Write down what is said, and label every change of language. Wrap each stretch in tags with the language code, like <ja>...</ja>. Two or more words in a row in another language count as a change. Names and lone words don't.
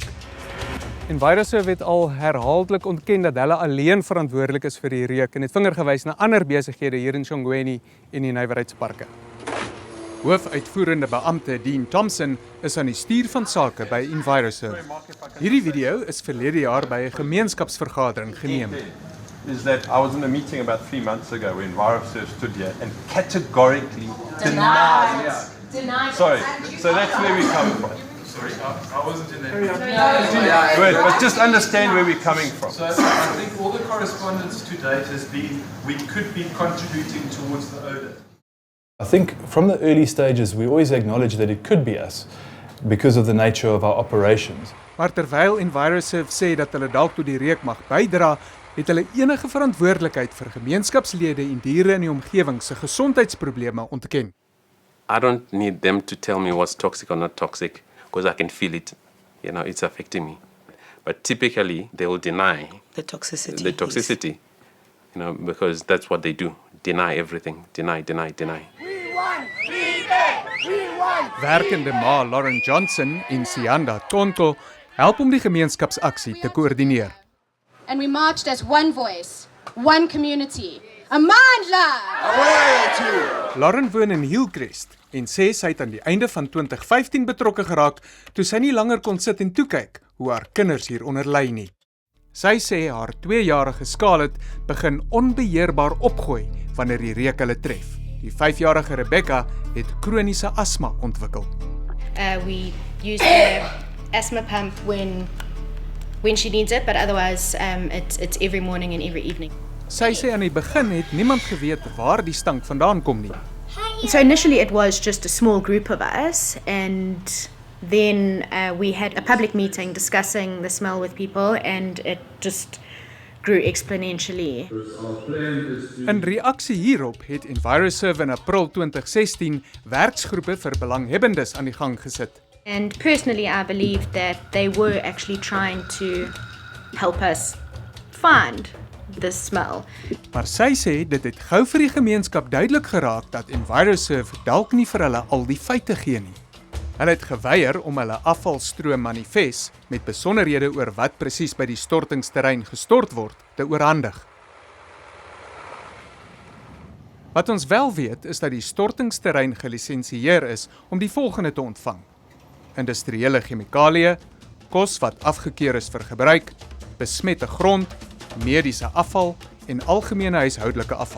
<af>EnviroServ het al herhaaldelik ontken dat hulle alleen verantwoordelik is vir die reuk en het vinger gewys na ander besighede hier in Shongweni en die nywerheidsparke. Hoofuitvoerende beampte Dean Thompson is aan die stuur van sake by EnviroServ. Hierdie video is verlede jaar by 'n gemeenskapsvergadering geneem.</af> <en>Is that I was in a meeting about 3 months ago where EnviroServ stood here and categorically denied. Sorry, so that's where we come from. Sorry, I wasn't in that. Good, but just understand where we're coming from. So I think all the correspondence to date has been we could be contributing towards the odour. I think from the early stages we always acknowledge that it could be us because of the nature of our operations.</en> <af>Maar terwyl EnviroServ sê dat hulle dalk tot die reuk mag bydra, het hulle enige verantwoordelikheid vir gemeenskapslede en diere in die omgewing se gesondheidsprobleme ontken.</af> <en>I don't need them to tell me what's toxic or not toxic because I can feel it, it's affecting me. But typically they will deny The toxicity. Yes. Because that's what they do. Deny everything. Deny. We want feedback. We want.</en> <af>Werkende ma Lauren Johnson en Sianda Tonto help om die gemeenskapsaksie te koördineer.</af> <en>And we marched as one voice, one community. Amandla!</en> <af>Lauren woon in Hillcrest en sê sy het aan die einde van 2015 betrokke geraak toe sy nie langer kon sit en toe kyk hoe haar kinders hieronder ly nie. Sy sê haar 2-jarige Scarlett begin onbeheerbaar opgooi wanneer die reuk hulle tref. Die 5-jarige Rebecca het kroniese asma ontwikkel.</af> <en>We use the asthma pump when she needs it, but otherwise it's every morning and every evening.</en> <af>Sy sê aan die begin het niemand geweet waar die stank vandaan kom nie.</af> <en>So initially it was just a small group of us, and then we had a public meeting discussing the smell with people, and it just grew exponentially.</en> <af>In reaksie hierop het EnviroServ in April 2016 werksgroepe vir belanghebbendes aan die gang gesit.</af> <en>And personally I believe that they were actually trying to help us find the smell.</en> <af>Maar sy sê dit het gou vir die gemeenskap duidelik geraak dat EnviroServ dalk nie vir hulle al die feite gee nie. Hulle het geweier om hulle afvalstroom manifest met besonderhede oor wat presies by die stortingsterrein gestort word te oorhandig. Wat ons wel weet is dat die stortingsterrein gelisensieer is om die volgende te ontvang: industriële chemikalieë, kos wat afgekeur is vir gebruik, besmette grond, mediese afval en algemene huishoudelike afval.</af>